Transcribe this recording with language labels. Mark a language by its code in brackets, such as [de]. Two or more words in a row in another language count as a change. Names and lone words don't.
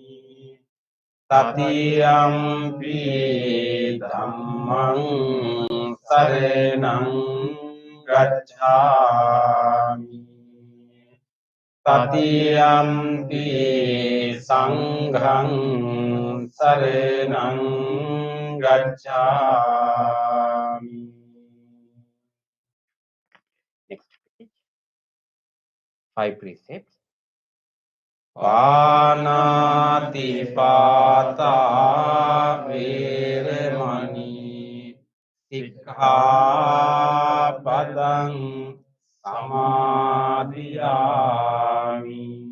[pi] Tatiyampi dhammang saranang gacchami. Tatiyampi sanghang saranang gacchami. [en] Next page. 5 precepts. [pi] Panati pata veramani sikkhapadang samadhiyami.